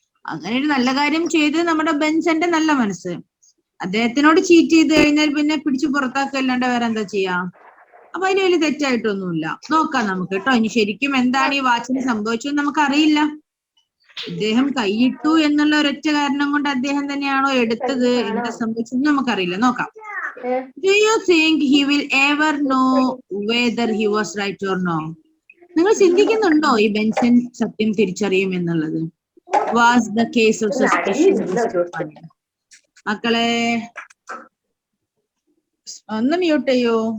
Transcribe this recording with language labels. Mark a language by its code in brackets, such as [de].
[ml] അങ്ങനെ ഒരു നല്ല കാര്യം ചെയ്ത് നമ്മുടെ ബെൻസന്റെ നല്ല മനസ്സ്. അദ്ദേഹത്തിനോട് ചീറ്റ് ചെയ്ത് കഴിഞ്ഞാൽ പിന്നെ പിടിച്ചു പുറത്താക്കല്ലാണ്ട് വേറെ എന്താ ചെയ്യാ? അപ്പൊ അതിന് വലിയ തെറ്റായിട്ടൊന്നുമില്ല. നോക്കാം നമുക്ക് കേട്ടോ. ഇനി ശരിക്കും എന്താണ് ഈ വാച്ചിന് സംഭവിച്ചതെന്ന് നമുക്കറിയില്ല. ഇദ്ദേഹം കൈയിട്ടു എന്നുള്ള ഒരൊറ്റ കാരണം കൊണ്ട് അദ്ദേഹം തന്നെയാണോ എടുത്തത്, എന്താ സംഭവിച്ചതെന്ന് നമുക്കറിയില്ല. നോക്കാം. [en] Do you think he will ever know whether he was right or no? [ml] നിങ്ങൾ ചിന്തിക്കുന്നുണ്ടോ ഈ ബെൻസൺ സത്യം തിരിച്ചറിയും എന്നുള്ളത്? [en] Was the case of suspicion? [ml] മക്കളെ ഒന്ന് മ്യൂട്ട് ചെയ്യോ?